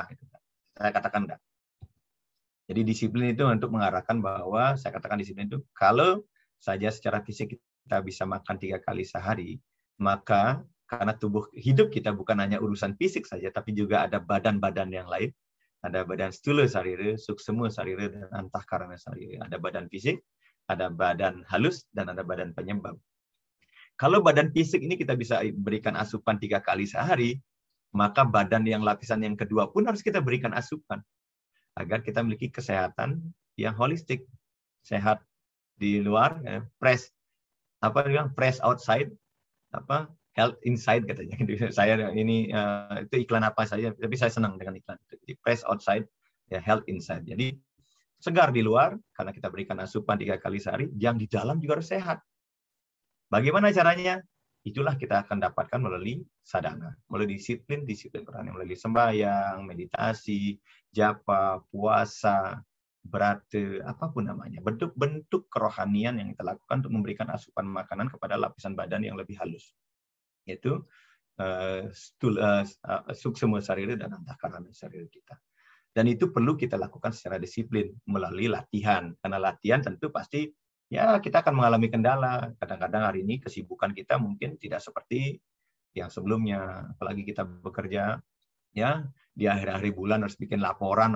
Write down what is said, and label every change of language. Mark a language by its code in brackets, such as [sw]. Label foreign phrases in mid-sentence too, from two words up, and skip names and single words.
[id] Saya katakan enggak. Jadi disiplin itu untuk mengarahkan bahwa, saya katakan disiplin itu, kalau saja secara fisik kita bisa makan 3 kali sehari, maka karena tubuh hidup kita bukan hanya urusan fisik saja, tapi juga ada badan-badan yang lain. Ada badan [sa] stula sarira, suksema sarira, dan antahkarana sarira. [id] Ada badan fisik, ada badan halus, dan ada badan penyebab. Kalau badan fisik ini kita bisa berikan asupan 3 kali sehari, maka badan yang lapisan yang kedua pun harus kita berikan asupan agar kita memiliki kesehatan yang holistik, sehat di luar, ya, [en] press outside, health inside katanya. [id] Saya ini itu iklan apa saja, tapi saya senang dengan iklan itu. [en] Jadi press outside, ya, health inside. [id] Jadi segar di luar karena kita berikan asupan 3 kali sehari, yang di dalam juga harus sehat. Bagaimana caranya? Itulah kita akan dapatkan melalui sadhana, melalui disiplin kerohanian, melalui sembahyang, meditasi, japa, puasa, berate, apapun namanya. Bentuk-bentuk kerohanian yang kita lakukan untuk memberikan asupan makanan kepada lapisan badan yang lebih halus. [sa] Yaitu suksema sarira dan antahkarana sarira kita. [id] Dan itu perlu kita lakukan secara disiplin melalui latihan. Karena latihan tentu pasti ya kita akan mengalami kendala. Kadang-kadang hari ini kesibukan kita mungkin tidak seperti yang sebelumnya. Apalagi kita bekerja ya di akhir-akhir bulan harus bikin laporan.